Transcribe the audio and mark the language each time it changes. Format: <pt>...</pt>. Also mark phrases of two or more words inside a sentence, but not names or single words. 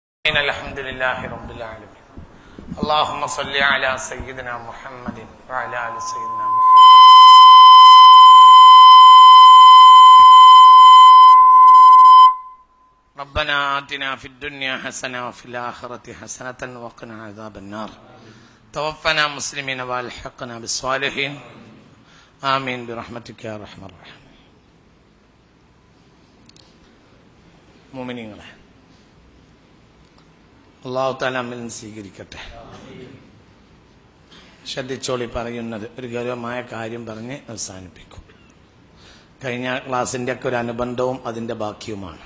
<ar>الحمد لله رب العالمين اللهم صل على سيدنا محمد وعلى آل سيدنا محمد ربنا آتنا في الدنيا حسنة وفي الآخرة حسنة وقنا عذاب النار توفنا مسلمين والحقنا بالصالحين آمين برحمتك يا أرحم الراحمين.</ar> <ml>മുഅ്മിനീങ്ങളെ,</ml> <ar>الله تعالى</ar> <ml>നമ്മിൽ നിന്ന് സ്വീകരിക്കട്ടെ. ശ്രദ്ധിച്ചോളി, പറയുന്നത് ഒരു ഗൗരവമായ കാര്യം പറഞ്ഞ് അവസാനിപ്പിക്കും. കഴിഞ്ഞ ക്ലാസിന്റെ ഒക്കെ ഒരു അനുബന്ധവും അതിന്റെ ബാക്കിയുമാണ്.</ml>